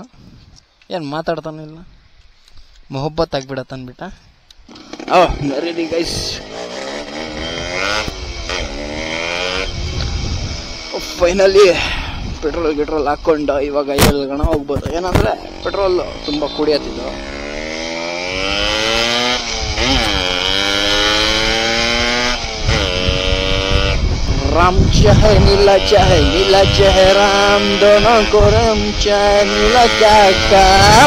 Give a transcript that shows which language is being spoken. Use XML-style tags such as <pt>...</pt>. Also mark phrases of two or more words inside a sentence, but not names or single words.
<kn>ಏನು ಮಾತಾಡ್ತಾನೆ ಇಲ್ಲ, ಮೊಹಬ್ಬತ್ ಆಗ್ಬಿಡತ್ತ ಅಂದ್ಬಿಟ್ಟ.</kn> <en>ready guys.</en> <kn>ಫೈನಲಿ ಪೆಟ್ರೋಲ್ ಹಾಕ್ಕೊಂಡು ಇವಾಗ 7 ಗಣ ಹೋಗ್ಬೋದು. ಏನಂದ್ರೆ ಪೆಟ್ರೋಲ್ ತುಂಬ ಕುಡಿಯತ್ತಿದ್ದು.</kn> <hi>राम चाहे नीला चाहे राम, दोनों को राम चाहे नीला क्या काम.</hi>